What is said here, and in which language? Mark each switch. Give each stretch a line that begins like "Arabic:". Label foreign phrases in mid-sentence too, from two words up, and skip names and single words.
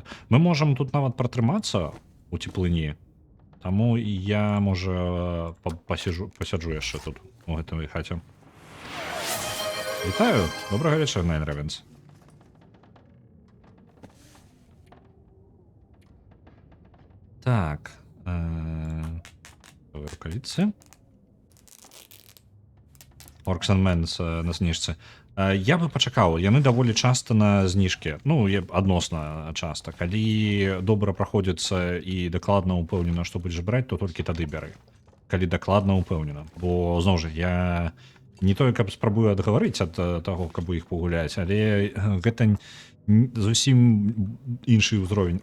Belarusian: Мы можам тут нават пратрымацца у цеплыні. Таму я, можа, пасяджу яшчэ тут, у гэтай хаце. Вітаю! Добрага вечара, Найн Рэвенс. Так. Рукавіцы. Orcs and Men's на зніжцы. Я бы пачакаў, яны даволі часта на зніжкі. Адносна часта. Калі добра праходзіцца і дакладна ўпэўнена, што будзеш браць, то толькі тады бяры. Калі дакладна ўпэўнена. Бо, зноў жа, я Не тое, каб спрабую адгаварыць ад таго, каб іх пагуляць, але гэта зусім іншы ўзровень.